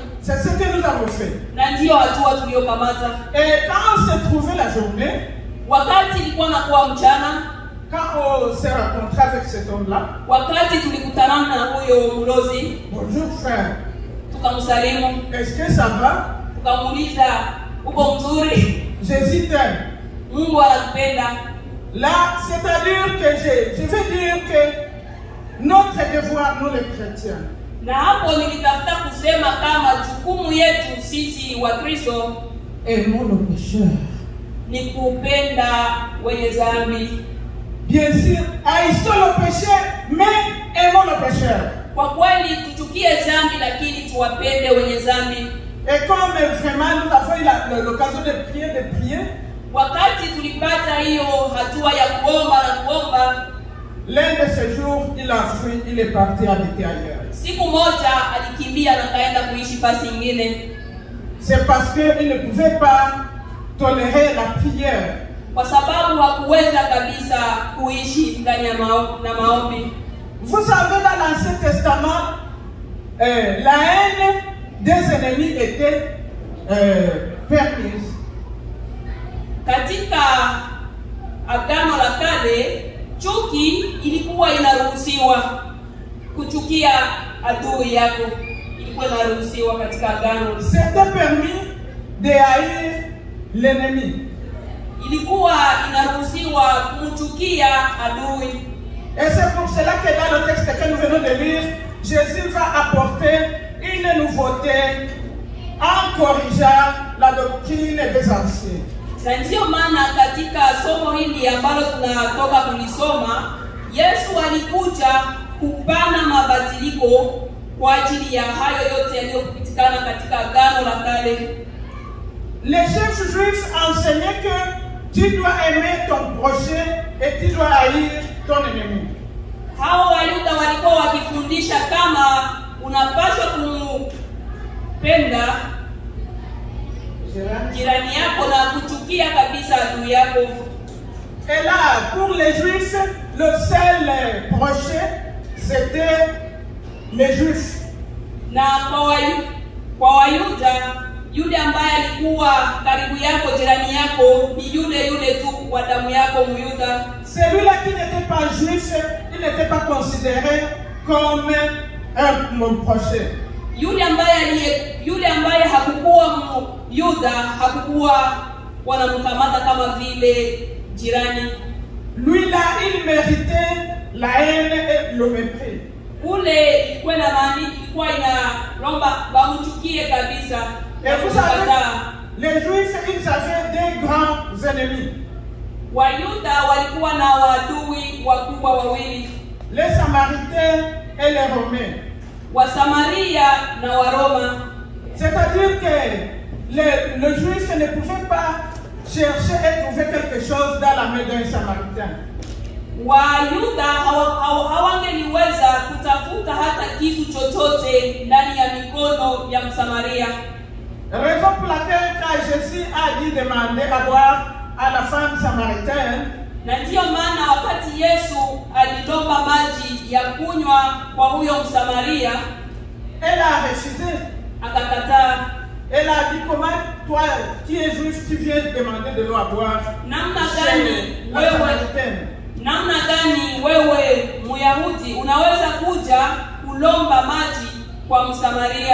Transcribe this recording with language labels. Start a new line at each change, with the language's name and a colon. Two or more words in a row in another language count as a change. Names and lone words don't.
French: C'est ce que nous avons fait.
Swahili: Na ndio hatua tuliyokamata.
French: Et quand on s'est trouvé la journée,
Swahili: wakati ilikuwa nakuwa mchana,
French: quand on s'est rencontré avec cet homme-là,
Swahili: wakati tulikutana na huyo mlozi,
French: bonjour frère,
Swahili: tukamsalimu,
French: est-ce que ça va?
Swahili: tukamuuliza uko mzuri?
French: Jésus t'aime.
Swahili: Mungu anakupenda.
French: Là, c'est-à-dire que je veux dire que notre devoir, nous les chrétiens,
Swahili: na hapo nilitafuta kusema kama jukumu yetu sisi wa Kristo
French: aimons nos pécheurs.
Swahili: ni kupenda wenye dhambi.
French: Bien sûr, haïssons le péché, mais aimons le pécheur.
Swahili: Kwa kweli tuchukie dhambi, lakini tuwapende wenye dhambi.
French: Et comme vraiment nous avons eu l'occasion de prier,
Swahili: wakati tulipata hiyo hatua ya kuomba na kuomba,
French: l'un de ces jours, il a fui, il est parti habiter ailleurs.
Swahili: siku moja alikimbia na kaenda kuishi fasi nyingine.
French: C'est parce qu'il ne pouvait pas tolérer la prière.
Swahili: Kwa sababu hakuweza kabisa kuishi ndani ya maombi.
French: Vous savez, dans l'Ancien Testament, la haine des ennemis était permise.
Swahili: Katika Agano la Kale, chuki ilikuwa inaruhusiwa. Kuchukia adui yako ilikuwa inaruhusiwa katika agano.
French: C'était permis de haïr l'ennemi.
Swahili: Ilikuwa inaruhusiwa kumchukia adui.
French: Et c'est pour cela que dans le texte que nous venons de lire, Jésus va apporter une nouveauté en corrigeant la doctrine des anciens.
Swahili: Na ndiyo maana katika somo hili ambalo tunatoka kulisoma, Yesu alikuja kupana mabadiliko kwa ajili ya hayo yote yaliyopitikana katika agano la kale.
French: Les chefs juifs enseignaient que tu dois aimer ton prochain et tu dois haïr ton ennemi.
Swahili: Hao Wayuda walikuwa wakifundisha kama unapaswa kumpenda jirani yako na kuchukia kabisa adui yako.
French: Et là, pour les juifs, le seul prochain, c'était les juifs.
Swahili: Na kwa Wayuda, yule ambaye alikuwa karibu yako, jirani yako, ni yule tu wa damu yako Myuda.
French: Celui-là qui n'était pas juif, il n'était pas considéré comme mon prochain.
Swahili: Yule ambaye hakukuwa Myuda hakukuwa wanamkamata kama vile jirani.
French: Lui là, il méritait la haine et le mépris.
Swahili: Kule ilikuwa na maana ilikuwa inaomba bamchukie kabisa.
French: Et vous savez, les juifs, ils avaient des grands ennemis.
Swahili: Wayuda walikuwa na wadui wakubwa wawili,
French: Les Samaritains et les Romains.
Swahili: Wasamaria na Waroma.
French: C'est-à-dire que le juif ne pouvait pas chercher et trouver quelque chose dans la main d'un Samaritain.
Swahili: Wayuda hawangeliweza kutafuta hata kitu chochote ndani ya mikono ya Msamaria.
French: Raison pour laquelle quand Jésus a dit demander à boire à la femme samaritaine,
Swahili: na ndiyo maana wakati Yesu alilomba maji ya kunywa kwa huyo Msamaria,
French: elle a refusé.
Swahili: akakataa.
French: Elle a dit, comment toi qui es juif, tu viens demander de l'eau à boire
Swahili: Namna
French: chez la Samaritaine?
Swahili: Namna gani wewe Myahudi unaweza kuja kulomba maji kwa Msamaria?